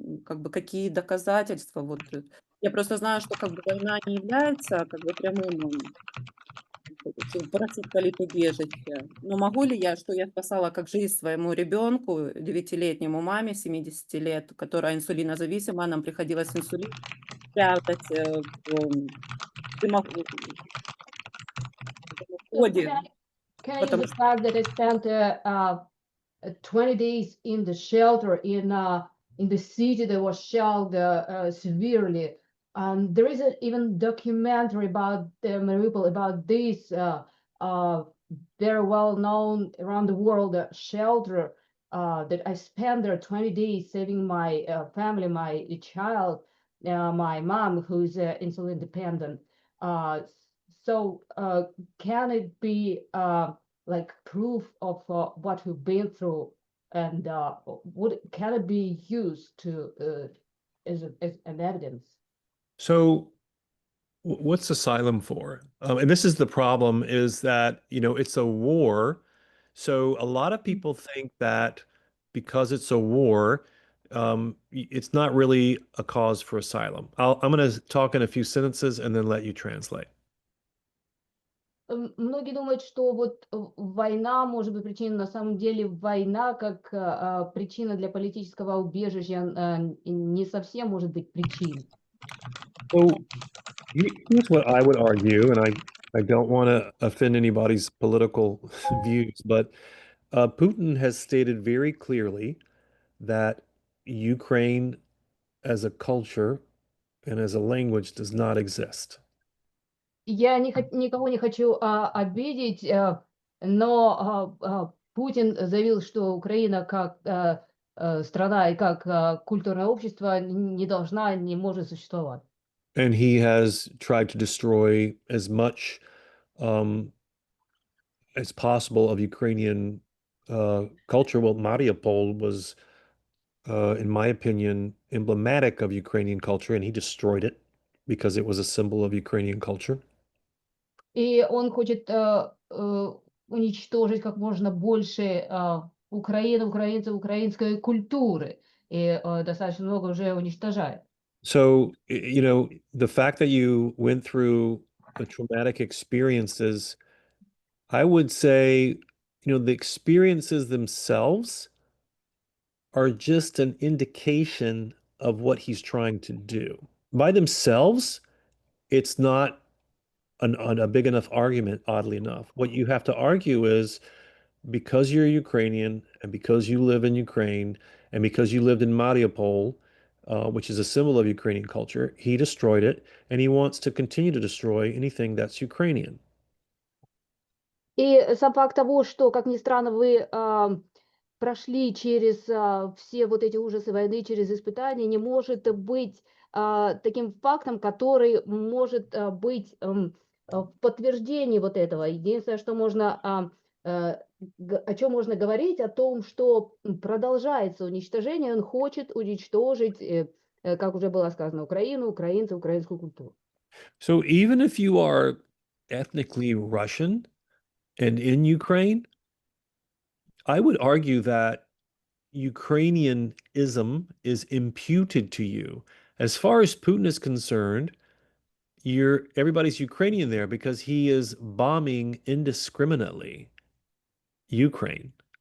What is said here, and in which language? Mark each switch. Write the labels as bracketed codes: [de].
[ru] Как бы какие доказательства. Вот. Я просто знаю, что как бы война не является как бы прямым просить политубежище. Но могу ли я, что я спасала как жизнь своему ребенку, 9-летнему маме, 70 лет, которая инсулинозависима, нам приходилось инсулин прятать в дымоходе, [en] Can I use [ru] потому [en] the [ru] что [en] fact that I spent 20 days in the shelter in the city that was shelled severely? There is an even documentary about Mariupol, about this very well known around the world shelter that I spent there 20 days saving my family, my child, my mom, who's insulin dependent. So can it be like proof of what we've been through, and can it be used to as an evidence? So what's asylum for? And this is the problem, is that, it's a war. So a lot of people think that because it's a war, it's not really a cause for asylum. I'm going to talk in a few sentences and then let you translate. [ru] Многие думают, что вот война может быть причиной, на самом деле война как причина для политического убежища не совсем может быть причиной. [en] So here's what I would argue, and I don't want to offend anybody's political views, but Putin has stated very clearly that Ukraine as a culture and as a language does not exist. [ru] Я никого не хочу обидеть, но Путин заявил, что Украина как страна и как культурное общество не может существовать. [en] And he has tried to destroy as much as possible of Ukrainian culture. Well, Mariupol was in my opinion, emblematic of Ukrainian culture, and he destroyed it because it was a symbol of Ukrainian culture. [ru] И он хочет уничтожить как можно больше Украины, украинцев, украинской культуры. И достаточно много уже уничтожает. [en] So, you know, the fact that you went through the traumatic experiences, I would say, you know, the experiences themselves are just an indication of what he's trying to do. By themselves, it's not a big enough argument, oddly enough. What you have to argue is because you're Ukrainian and because you live in Ukraine and because you lived in Mariupol, which is a symbol of Ukrainian culture, he destroyed it and he wants to continue to destroy anything that's Ukrainian. [ru] И сам факт того, что, как ни странно, вы прошли через все вот эти ужасы войны, через испытания, не может быть таким фактом, который может быть в подтверждении вот этого. Единственное, что можно, о чем можно говорить, о том, что продолжается уничтожение, он хочет уничтожить, как уже было сказано, Украину, украинцев, украинскую культуру. [en] So even if you are ethnically Russian and in Ukraine, I would argue that Ukrainianism is imputed to you. As far as Putin is concerned, everybody's Ukrainian there because he is bombing indiscriminately Ukraine.